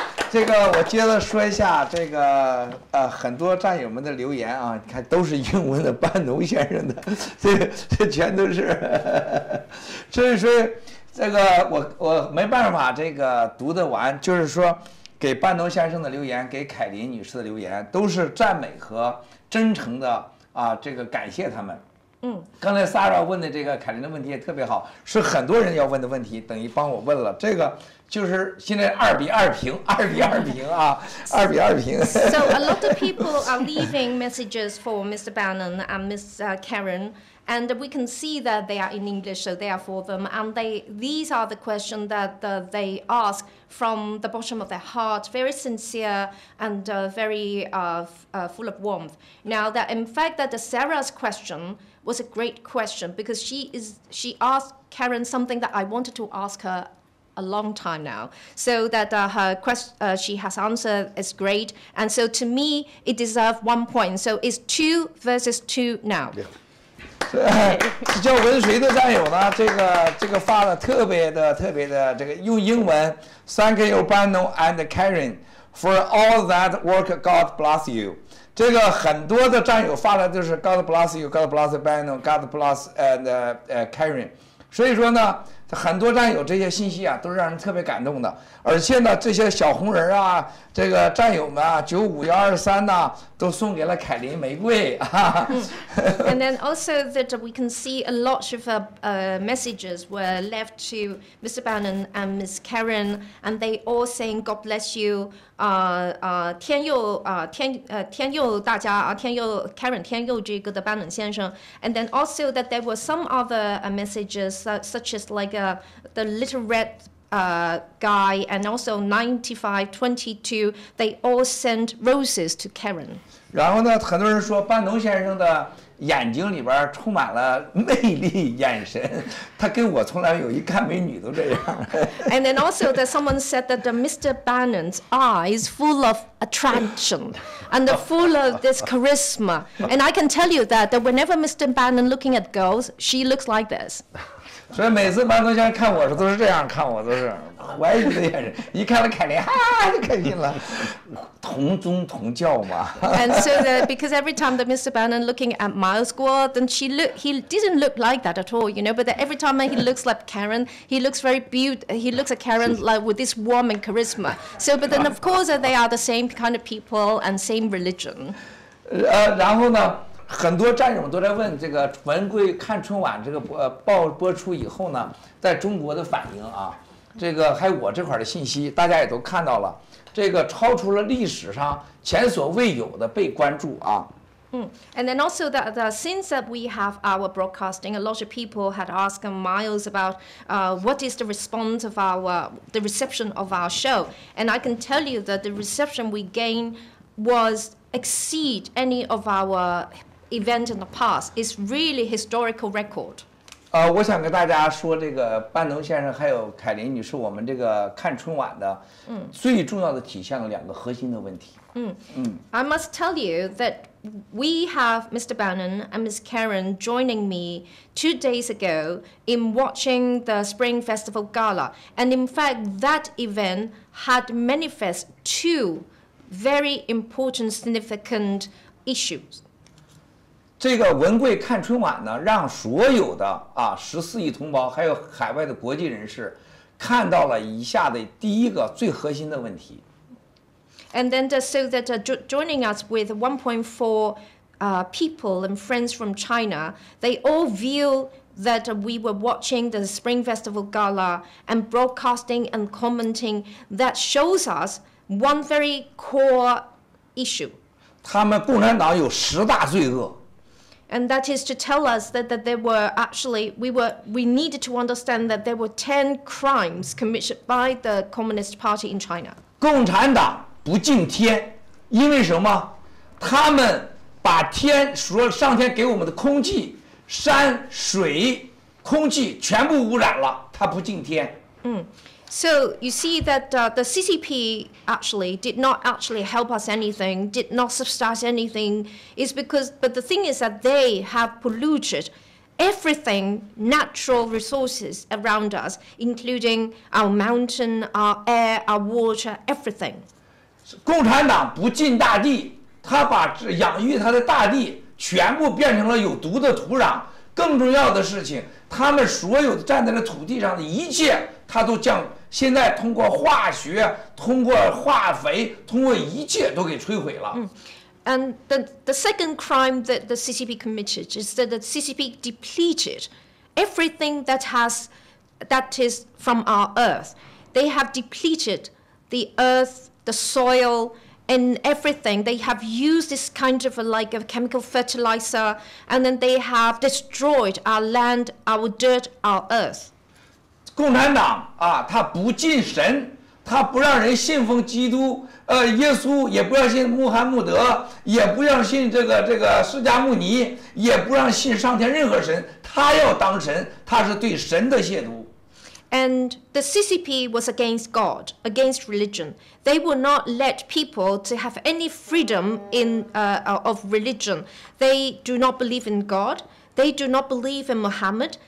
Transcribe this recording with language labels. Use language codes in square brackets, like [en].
[zh] 这个我接着说一下这个很多战友们的留言你看都是英文的，班农先生的，这全都是，所以说这个我没办法这个读得完，就是说给班农先生的留言，给凯琳女士的留言，都是赞美和真诚的这个感谢他们。刚才 Sarah 问的这个凯琳的问题也特别好，是很多人要问的问题，等于帮我问了。这个就是现在2比2平，2比2平，2比2平。 [en] So a lot of people are leaving messages for Mr. Bannon and Miss Karen. And we can see that they are in English, so they are for them. And these are the questions that they ask from the bottom of their heart, very sincere and very full of warmth. Now, that in fact, that Sarah's question was a great question because she asked Karen something that I wanted to ask her a long time now. So that her question she has answered is great. And so to me, it deserves 1 point. So it's 2 versus 2 now. Yeah. [zh] 叫文水的战友呢，这个发的特别的这个用英文 ， [en] Thank you, Bannon and Karen, for all that work. God bless you. [zh] 这个很多的战友发的就是 [en] God bless you, God bless Bannon, God bless Karen. [zh] 所以说呢，很多战友这些信息啊，都是让人特别感动的。而且呢，这些小红人啊，这个战友们啊，95123呐，都送给了凯琳玫瑰啊。 [en] And then also that we can see a lot of messages were left to Mr. Bannon and Miss Karen, and they all saying God bless you. [zh] 天佑大家啊，天佑 Karen 天佑这个的 Bannon 先生 [en] and then also that there were some other messages such as like the little red guy and also 9522 they all sent roses to Karen. [zh] 然后呢，很多人说班农先生的眼睛里边充满了魅力眼神，他跟我从来有一看美女都这样。 [en] And then also that someone said that Mr. Bannon's eyes full of attraction and full of this charisma. And I can tell you that whenever Mr. Bannon looking at girls, she looks like this. [zh] 所以每次班农先生看我时都是这样看我，都是怀疑的眼神。一看到凯琳，哈就开心了，同宗同教嘛。 [en] And so that because every time that Mr. Bannon looking at Miles Guo, then he didn't look like that at all, you know. But that every time he looks like Karen, he looks very beautiful. He looks at Karen like with this warm and charisma. So, but then of course they are the same kind of people and same religion. [zh] 然后呢？很多战友都在问这个文贵看春晚这个播出以后呢，在中国的反应啊，这个还有我这块的信息，大家也都看到了，这个超出了历史上前所未有的被关注啊。 [en] And then also that since that we have our broadcasting, a lot of people had asked Miles about what is the response of the reception of our show, and I can tell you that the reception we gained was exceed any of our event in the past. Is really historical record. [zh] 我想跟大家说，这个班农先生还有凯琳女士，我们这个看春晚的最重要的体现了两个核心的问题。 [en] I must tell you that we have Mr. Bannon and Miss Karen joining me 2 days ago in watching the Spring Festival Gala, and in fact that event had manifest two very important, significant issues. [zh] 这个文贵看春晚呢，让所有的14亿同胞，还有海外的国际人士，看到了以下的第一个最核心的问题。 [en] And then so that joining us with 1.4 people and friends from China, they all view that we were watching the Spring Festival Gala and broadcasting and commenting that shows us one very core issue. [zh] 他们共产党有10大罪恶。 [en] And that is to tell us that there were actually, we needed to understand that there were 10 crimes committed by the Communist Party in China. [zh] 共产党不敬天，因为什么？他们把天说上天给我们的空气、山水、空气全部污染了，他不敬天。 [en] So you see that the CCP actually did not actually help us anything, did not subsidize anything, but the thing is that they have polluted everything, natural resources around us, including our mountain, our air, our water, everything. [zh] 共产党不敬大地，他把养育他的大地全部变成了有毒的土壤。更重要的事情，他们所有站在这土地上的一切，他都现在通过化学、通过化肥、通过一切都给摧毁了。 [en] And the second crime that the CCP committed is that the CCP depleted everything that is from our earth. They have depleted the earth, the soil, and everything. They have used this kind of like a chemical fertilizer, and then they have destroyed our land, our dirt, our earth. [zh] 共产党他不敬神，他不让人信奉基督，耶稣，也不让信穆罕默德，也不让信这个释迦牟尼，也不让信上天任何神，他要当神，他是对神的亵渎。 [en] And the CCP was against God, against religion. They would not let people to have any freedom of religion. They do not believe in God. They do not believe in Muhammad.